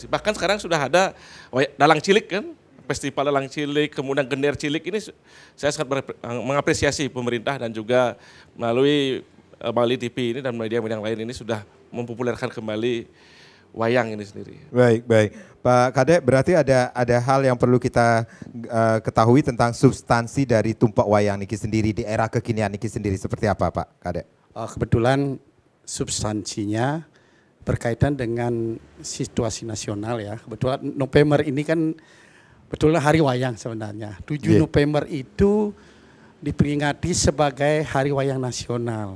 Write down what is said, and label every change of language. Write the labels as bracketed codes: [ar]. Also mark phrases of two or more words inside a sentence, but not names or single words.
[id] Bahkan sekarang sudah ada dalang cilik kan, festival dalang cilik, kemudian gender cilik ini saya sangat mengapresiasi pemerintah dan juga melalui Bali TV ini dan media-media yang lain ini sudah mempopulerkan kembali wayang ini sendiri. Baik. Pak Kadek, berarti ada hal yang perlu kita ketahui tentang substansi dari tumpak wayang niki sendiri di era kekinian niki sendiri seperti apa Pak Kadek? Kebetulan substansinya berkaitan dengan situasi nasional ya. Kebetulan November ini kan betulnya hari wayang sebenarnya. 7 November itu diperingati sebagai hari wayang nasional.